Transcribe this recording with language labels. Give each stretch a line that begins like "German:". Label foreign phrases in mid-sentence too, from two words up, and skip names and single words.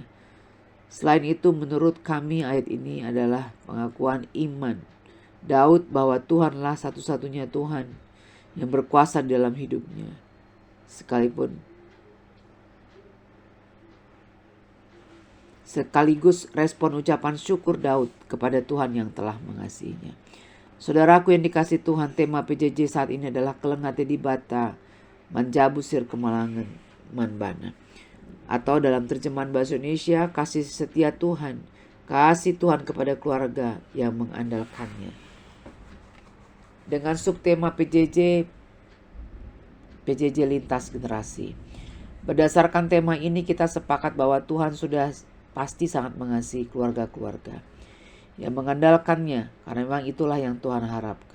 Indonesian: Selain itu, menurut kami ayat ini adalah pengakuan iman Daud bahwa Tuhanlah satu-satunya Tuhan yang berkuasa dalam hidupnya. Sekaligus respon ucapan syukur Daud kepada Tuhan yang telah mengasihinya. Saudaraku yang dikasihi Tuhan, tema PJJ saat ini adalah
Batak Karo: kelengate di bata, manjabu sir kemalangan manbana.
Indonesian: Atau dalam terjemahan Bahasa Indonesia, kasih setia Tuhan, kasih Tuhan kepada keluarga yang mengandalkannya. Dengan subtema PJJ lintas generasi. Berdasarkan tema ini kita sepakat bahwa Tuhan sudah pasti sangat mengasihi keluarga-keluarga yang mengandalkannya, karena memang itulah yang Tuhan harapkan.